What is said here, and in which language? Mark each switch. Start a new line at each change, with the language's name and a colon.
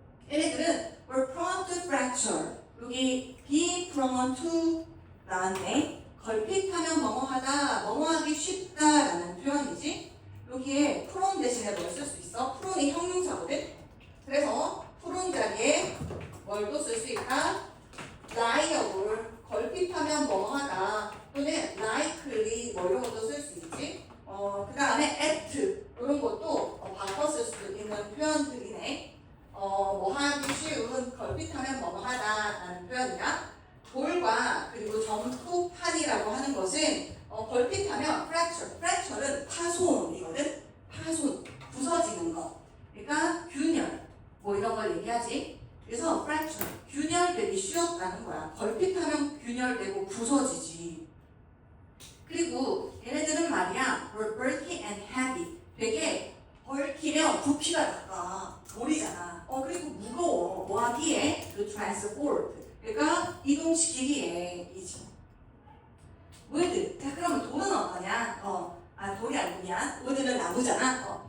Korean: 얘네들은
English: were prone to fracture.
Korean: 여기
English: be prone to
Korean: 나왔네. 걸핏하면 뭐뭐하다, 뭐뭐하기 쉽다라는 표현이지. 여기에 prone 대신에 뭘 쓸 수 있어? prone이 형용사거든. 그래서 prone 자리에 뭘 또 쓸 수 있다? liable, 걸핏하면 뭐뭐하다 또는 likely 뭐 이런 것도 쓸 수 있지. 그 다음에 at 이런 것도 바꿔 쓸 수 있는 표현들이네. 뭐 하기 쉬운, 걸핏하면 뭐뭐하다라는 표현이야. 돌과 그리고 점토판이라고 하는 것은 걸핏하면 fracture는 파손이거든. 파손, 부서지는 것. 그러니까 균열, 뭐 이런 걸 얘기하지. 그래서 fracture, 균열되기 쉬웠다는 거야. 걸핏하면 균열되고 부서지지. 그리고 얘네들은 말이야,
English: were bulky and heavy.
Korean: 되게 얽히면 부피가 낮아. 돌이잖아. 그리고 무거워. 뭐 하기에?
English: to transport.
Korean: 그러니까 이동시키기에 이지. wood. 자, 그럼 돌은 어떠냐? 돌이 아니고 미안. wood는 나무잖아.